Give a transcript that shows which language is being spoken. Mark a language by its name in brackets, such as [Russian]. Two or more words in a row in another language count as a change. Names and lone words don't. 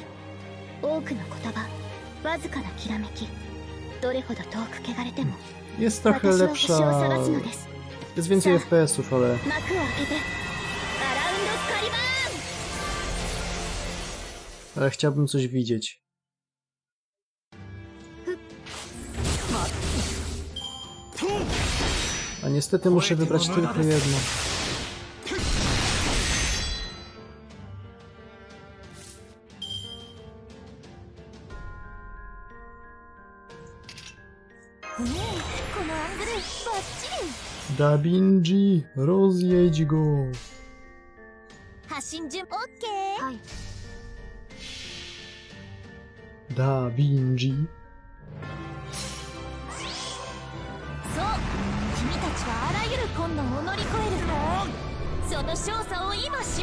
[Japanese] 多くの言葉、わずかなきらめき。どれほど遠く汚れても [Polish] Jest trochę lepsza. Jest więcej FPS-ów, ale... [Japanese] 幕を開けてアラウンドスカリバーン。 [Polish] Ale chciałbym coś widzieć. A niestety muszę wybrać tylko jedno. Da Vinci, rozjedź go. [Japanese] 発信順 OK。はい。 [Polish] Da Vinci. [Japanese] そう、君たちはあらゆる困難を乗り越える。その勝利を今示そう。